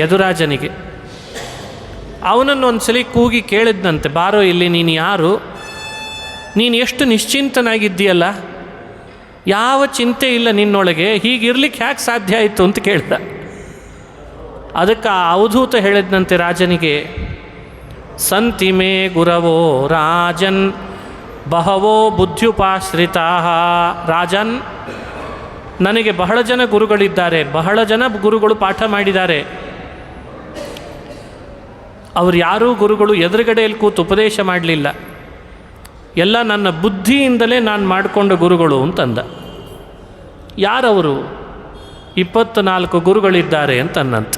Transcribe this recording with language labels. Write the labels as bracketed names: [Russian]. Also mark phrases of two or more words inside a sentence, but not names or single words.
[Kannada] ಯದುರಾಜನಿಗೆ ಅವನನ್ನು ಒಂದು ಸಲ ಕೂಗಿ ಕೇಳಿದ್ದಂತೆ, ಬಾರೋ ಇಲ್ಲಿ, ನೀನು ಯಾರು? ನೀನು ಎಷ್ಟು ನಿಶ್ಚಿಂತನಾಗಿದ್ದೀಯಲ್ಲ, ಯಾವ ಚಿಂತೆ ಇಲ್ಲ ನಿನ್ನೊಳಗೆ, ಹೀಗಿರ್ಲಿಕ್ಕೆ ಹ್ಯಾಕೆ ಸಾಧ್ಯ ಆಯಿತು ಅಂತ ಕೇಳಿದ. ಅದಕ್ಕೆ ಆ ಅವಧೂತ ಹೇಳಿದಂತೆ ರಾಜನಿಗೆ, [Sanskrit] ಸಂತಿ ಮೇ ಗುರವೋ ರಾಜನ್ ಬಹವೋ ಬುದ್ಧ್ಯುಪಾಶ್ರಿತಾ. ರಾಜನ್, [Kannada] ನನಗೆ ಬಹಳ ಜನ ಗುರುಗಳಿದ್ದಾರೆ, ಬಹಳ ಜನ ಗುರುಗಳು ಪಾಠ ಮಾಡಿದ್ದಾರೆ. ಅವರು ಯಾರೂ ಗುರುಗಳು ಎದುರುಗಡೆಯಲ್ಲಿ ಕೂತು ಉಪದೇಶ ಮಾಡಲಿಲ್ಲ, ಎಲ್ಲ ನನ್ನ ಬುದ್ಧಿಯಿಂದಲೇ ನಾನು ಮಾಡಿಕೊಂಡ ಗುರುಗಳು ಅಂತಂದ. ಯಾರವರು? 24 ಗುರುಗಳಿದ್ದಾರೆ ಅಂತನ್ನಂತೆ.